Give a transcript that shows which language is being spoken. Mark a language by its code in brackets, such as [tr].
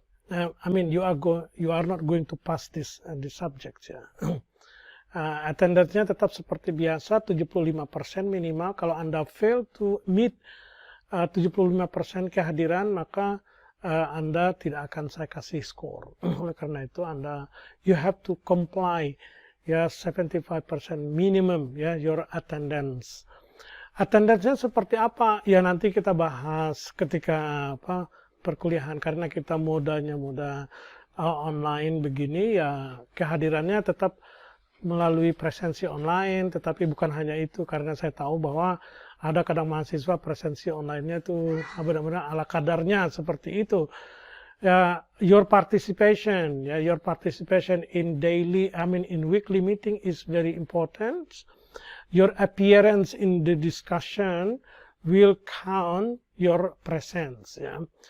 [en] you are not going to pass this subject ya. [id] Attendance-nya tetap seperti biasa 75% minimal. Kalau Anda [en] fail to meet [id] 75% kehadiran, maka Anda tidak akan saya kasih skor. Oleh karena itu [en] you have to comply ya 75% minimum ya your attendance. [id] Attendance-nya seperti apa? Ya nanti kita bahas ketika perkuliahan, karena kita modanya online begini ya, kehadirannya tetap melalui presensi online. Tetapi bukan hanya itu, karena saya tahu bahwa ada kadang mahasiswa presensi online-nya itu benar-benar ala kadarnya seperti itu. [en] Ya, your participation in weekly meeting is very important. Your appearance in the discussion will count your presence. Yeah.